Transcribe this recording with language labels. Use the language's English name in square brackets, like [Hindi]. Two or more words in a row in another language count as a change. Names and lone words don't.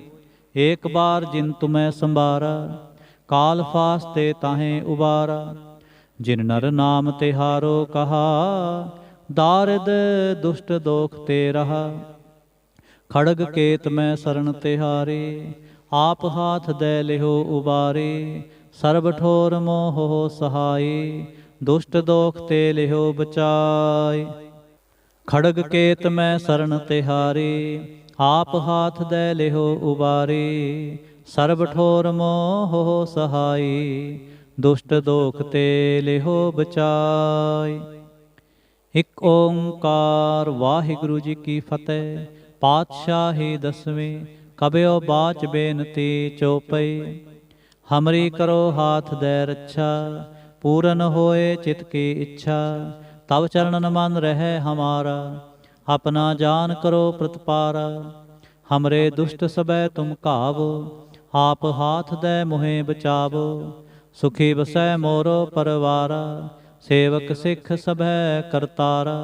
[Braj] एक बार जिन तुमै संभारा, काल फासते ताहे उबारा। जिन नर नाम तिहारो कहा, दारिद दुष्ट दोख ते रहा। खड़ग केत मैं सरन तिहारे, आप हाथ दे लिहो उबारे, सर्ब ठोर मोह हो सहाय, दुष्ट दोख ते लिहो बचाय। खड़ग केत मैं शरण तिहारी, आप हाथ दे लिहो उबारी, सर्ब ठोर मोह हो सहाय, दुष्ट दोख ते लिहो बचाय। [Punjabi] ਏਕ ਓਂਕਾਰ ਵਾਹਿਗੁਰੂ ਜੀ ਕੀ ਫ਼ਤਿਹ। ਪਾਤਸ਼ਾਹੀ ਦਸਵੀਂ [Braj] कबयो बाच बेनती चौपई, हमरी करो हाथ दे रक्षा, पूरन होए चित की इच्छा, तब चरणन मन रहे हमारा, अपना जान करो प्रतिपारा। हमरे दुष्ट सबै तुम कावो, आप हाथ दे मुहे बचावो, सुखी बसै मोरो परवारा, सेवक सिख सभै करतारा।